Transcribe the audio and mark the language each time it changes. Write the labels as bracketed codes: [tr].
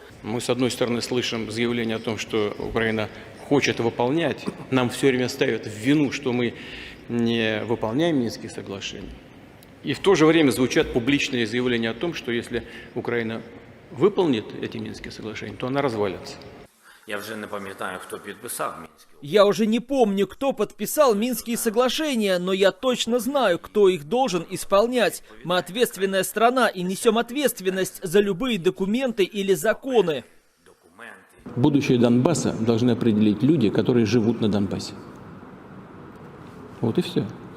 [ru] Мы, с одной стороны, слышим заявление о том, что Украина хочет выполнять. Нам все время ставят в вину, что мы не выполняем Минские соглашения. И в то же время звучат публичные заявления о том, что если Украина выполнит эти Минские соглашения, то она развалится. [uk] Я вже не пам'ятаю, хто підписав Мінські. [ru] Я уже не помню, кто подписал Минские соглашения, но я точно знаю, кто их должен исполнять. Мы ответственная страна и несем ответственность за любые документы или законы. Будущее Донбасса должны определить люди, которые живут на Донбассе. Вот и все.